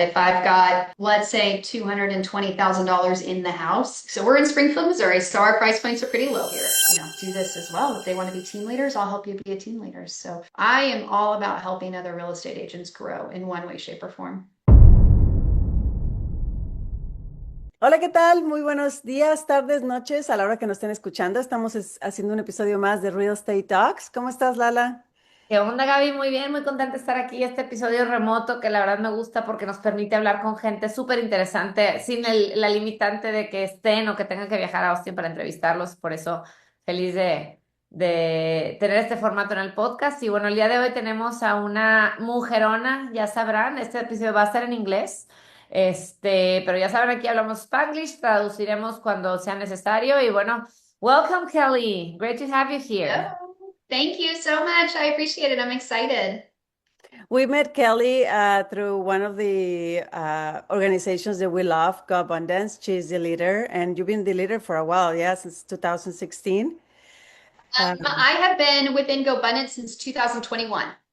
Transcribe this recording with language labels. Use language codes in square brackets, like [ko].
[en] If I've got, let's say, $220,000 in the house, so we're in Springfield, Missouri, so our price points are pretty low here. Do this as well. If they want to be team leaders, I'll help you be a team leader. So I am all about helping other real estate agents grow in one way, shape, or form. [es] Hola, ¿qué tal? Muy buenos días, tardes, noches, a la hora que nos estén escuchando. Estamos haciendo un episodio más de Real Estate Talks. ¿Cómo estás, Lala? ¿Qué onda, Gaby? Muy bien, muy contenta de estar aquí. Este episodio remoto que la verdad me gusta porque nos permite hablar con gente súper interesante sin la limitante de que estén o que tengan que viajar a Austin para entrevistarlos. Por eso feliz de tener este formato en el podcast. Y bueno, el día de hoy tenemos a una mujerona, ya sabrán, este episodio va a ser en inglés. Pero ya saben, aquí hablamos Spanglish, traduciremos cuando sea necesario. Y bueno, [en] welcome, Kelly. Great to have you here. Oh, thank you so much. I appreciate it. I'm excited. We met Kelly through one of the organizations that we love, Go Abundance. She's the leader, and you've been the leader for a while, yeah, since 2016. I have been within GoBundance since 2021.